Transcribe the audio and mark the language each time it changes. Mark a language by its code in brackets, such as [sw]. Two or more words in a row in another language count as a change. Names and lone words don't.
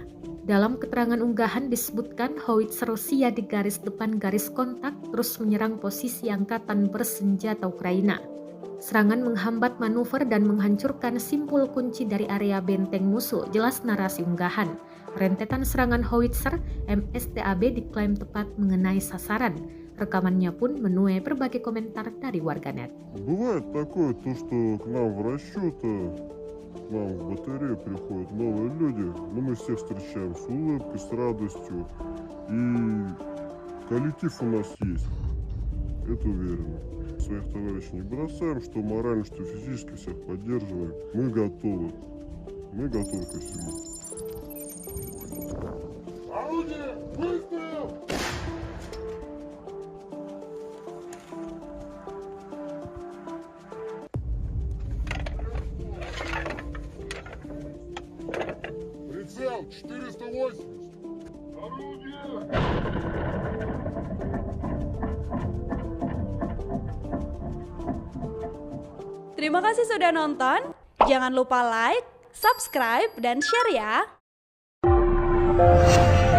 [id] Dalam keterangan unggahan disebutkan howitzer Rusia di garis depan garis kontak terus menyerang posisi angkatan bersenjata Ukraina. Serangan menghambat manuver dan menghancurkan simpul kunci dari area benteng musuh, jelas narasi unggahan. Rentetan serangan howitzer MSTAB diklaim tepat mengenai sasaran. Rekamannya pun menuai berbagai komentar dari warganet. [ru] Бывает такое, то что к нам в расчет, к нам в батарею приходят новые люди, но мы всех встречаем с улыбкой, с радостью, и коллектив у нас есть, это уверенно. Своих товарищей не бросаем, что морально, что физически всех поддерживаем. Мы готовы ко всему. Орудие! Выстрел! Прицел 480. Орудие! [id] Terima kasih sudah nonton. Jangan lupa like, subscribe, dan share ya.